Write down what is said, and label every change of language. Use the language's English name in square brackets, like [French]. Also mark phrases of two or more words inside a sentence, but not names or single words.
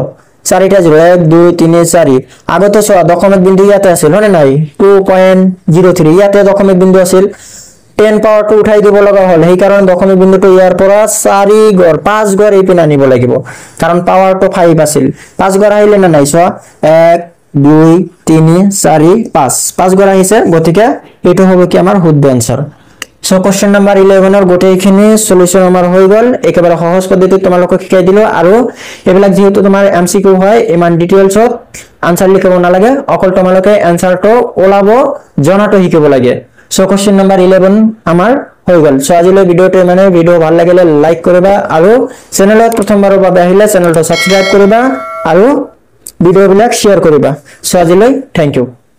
[Assamese] 4টা 0 1 2 3 4 আগতে চোৱা দশমিক বিন্দু ইয়াতে আছিল হয় নাই 2.03 ইয়াতে দশমিক বিন্দু আছিল 10 [English] power two [Assamese] উঠাই দিব লগা হল সেই কাৰণ দশমিক বিন্দুটো ইয়াৰ পৰা 4 গড় 5 গড় এই পিনে আনিব লাগিব কাৰণ পাৱাৰটো 5 আছিল 5 গড় আহিলে না নাই চোৱা 1 2 3 4 5 গড় আহিছে গতিকে এটো হবে কি আমাৰ শুদ্ধ आंसर সো [English] question number [Assamese] 11 এর গোটেইখিনি সলিউশন আমাৰ হৈ গল একেবাৰে সহজ পদ্ধতিত তোমালোকক শিকাই দিলো আৰু এবিলাক যেহেতু তোমাৰ এমসিকিউ হয় ইমান ডিটেইলছত आंसर লিখিব নালাগে অকল তোমালোকে आंसरটো ওলাব জনাটো শিকিব লাগে সো [English] question number [Assamese] 11 আমাৰ হৈ গল সো আজিলৈ ভিডিওটো মানে ভিডিও ভাল লাগিলে লাইক কৰিবা আৰু চেনেলত প্ৰথমবাৰৰ বাবে আহিলে চেনেলটো সাবস্ক্ৰাইব কৰিবা আৰু ভিডিওবিলাক শেয়াৰ কৰিবা সো আজিলৈ [English] thank you